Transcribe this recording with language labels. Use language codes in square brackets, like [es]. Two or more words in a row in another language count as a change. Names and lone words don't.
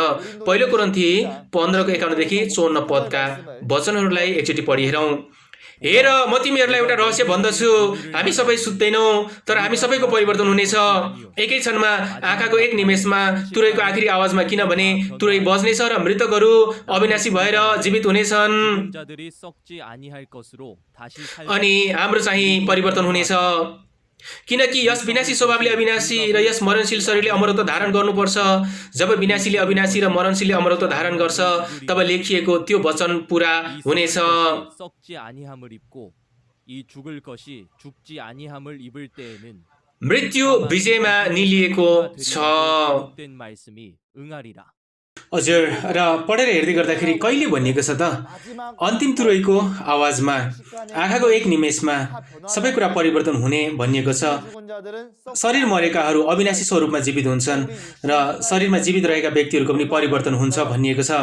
[ne] पहिलो कोरिन्थी 15:51 देखि 54 पदका वचनहरूलाई एकचोटि पढिहेरौँ। हेर, म तिमीहरूलाई एउटा रहस्य भन्दछु, हामी सबै सुत्दैनौँ, तर हामी सबैको परिवर्तन हुनेछ एकै क्षणमा, आँखाको एक निमेषमा, तुरैको आखिरी आवाजमा। किनभने तुरै बज्नेछ र मृतकहरू अविनाशी भएर जीवित हुनेछन्, [ko] 자들이 썩지 아니할 것으로 다시 살 [ne] अनि हाम्रो चाहिँ परिवर्तन हुनेछ। किनकि यस विनाशी स्वभावले अविनाशी र यस मरणशील शरीरले अमरत्व धारण गर्नुपर्छ। जब विनाशीले अविनाशी र मरणशीलले अमरत्व धारण गर्छ, तब लेखिएको त्यो वचन पूरा हुनेछ। [ko] 썩지 아니함을 입고 이 죽을 것이 죽지 아니함을 입을 때에는 [ne] मृत्यु विजयमा निलिएको छ। [ko] 된 말씀이 응하리라. [ne] हजुर, र पढेर हेर्दै गर्दाखेरि कहिले भनिएको छ त? अन्तिम तुरैको आवाजमा, आँखाको एक निमेषमा सबै कुरा परिवर्तन हुने भनिएको छ। शरीर मरेकाहरू अविनाशी स्वरूपमा जीवित हुन्छन् र शरीरमा जीवित रहेका व्यक्तिहरूको पनि परिवर्तन हुन्छ भनिएको छ।